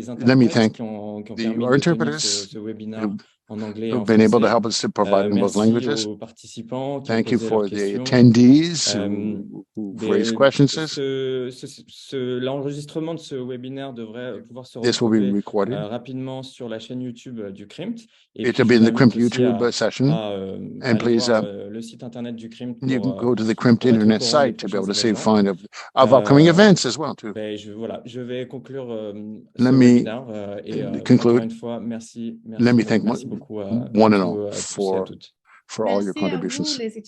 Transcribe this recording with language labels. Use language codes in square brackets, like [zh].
[en] Let me thank our interpreters who've been able to help us to provide in both languages. Thank you for the attendees who've raised questions. [fr] L'enregistrement de ce webinaire devrait pouvoir se retrouver rapidement sur la chaîne YouTube du CRIMT. [en] It will be in the CRIMT YouTube session. And please, [fr] le site internet du CRIMT [en] you can go to the CRIMT internet site to be able to find of upcoming events as well too. [fr] Je vais conclure [en] Let me conclude. Let me thank one and all for all your contributions.